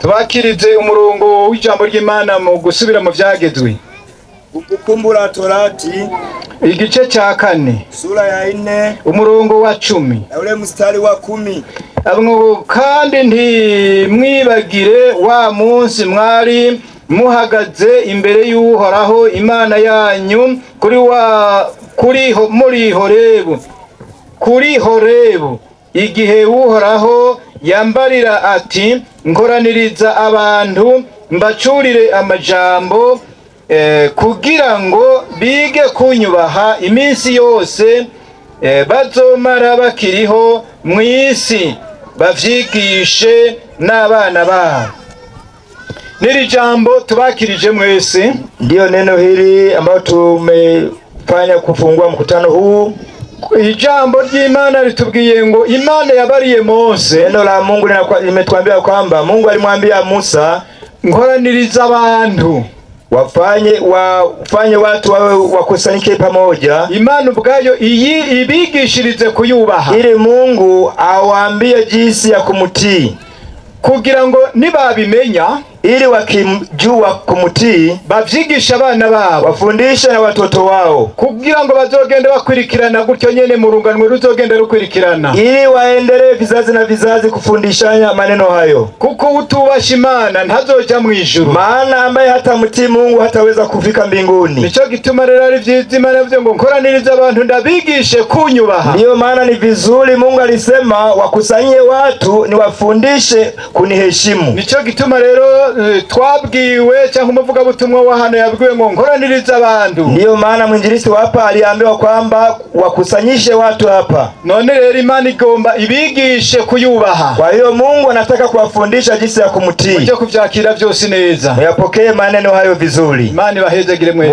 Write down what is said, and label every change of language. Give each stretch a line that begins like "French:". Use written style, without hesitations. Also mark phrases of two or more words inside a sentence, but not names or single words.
Rundi: tubakirize umurongo w'ijambo ry'Imana mu gusubira mu vyagezwe. Kumbukumbu la Torati igice cya 4
Swahili: sura ya 4
Rundi: umurongo wa 10
Swahili: na ule mstari wa 10.
Rundi: Kandi ntimwibagire wa munsi mwari muhagaze imbere y'Uhoraho Imana yanyu kuri Horebu igihe Uhoraho yambarira ati nkoraniriza abantu mbacurire amajambo kugira ngo bige kunyubaha iminsi yose bazomara bakiriho mw'isi bavyigishe n'abana babo. Nili jambo tubakirije mwese,
Swahili: ndio neno hili ambalo tumefanya kufungua mkutano huu.
Rundi: Ijambo ry'Imana litubwiye ngo Imana yabariye Mose.
Swahili: Neno la Mungu limetuambia kwamba Mungu alimwambia Musa,
Rundi: nkoraniriza abantu
Swahili: wafanye watu wawe wakusanyike pamoja.
Rundi: Imana ubwayo ibigishirize kuyubaha,
Swahili: ili Mungu awaambie jinsi ya kumutii,
Rundi: kugira ngo nibabimenya,
Swahili: ili wakimjua kumutii
Rundi: bavyigisha abana babo,
Swahili: wafundisha na watoto wao,
Rundi: kugira ngo bazogende bakwirikirana gutyo nyene mu runganwe ruzogenda rukwirikirana,
Swahili: ili waendelee vizazi na vizazi kufundishanya maneno hayo.
Rundi: Kuko utubasha Imana ntazoja mu ijuru,
Swahili: maana ambaye hata mtii Mungu hataweza kufika mbinguni.
Rundi: Nico gituma rero ari vyiza Imana yavuze ngo nkoraniriza abantu ndabigishe kunyubaha.
Swahili: Ndio maana ni vizuri Mungu alisema wakusanyie watu ni wafundishe kuniheshimu.
Rundi: Nico gituma rero twabwiwe cyangwa umuvuga butumwa wa hano yabwiwe ngo nkoraniriza abantu.
Swahili: Ndio maana mwinjilisti hapa aliambiwa kwamba wakusanyishe watu hapa.
Rundi: None rero Imana igomba ibigishe kuyubaha.
Swahili: Kwa hiyo Mungu anataka kuwafundisha jinsi ya kumtii.
Rundi: Muje kuvyakira byose neza.
Swahili: Yapokee maneno hayo vizuri.
Rundi: Imana ibahezagire mwese.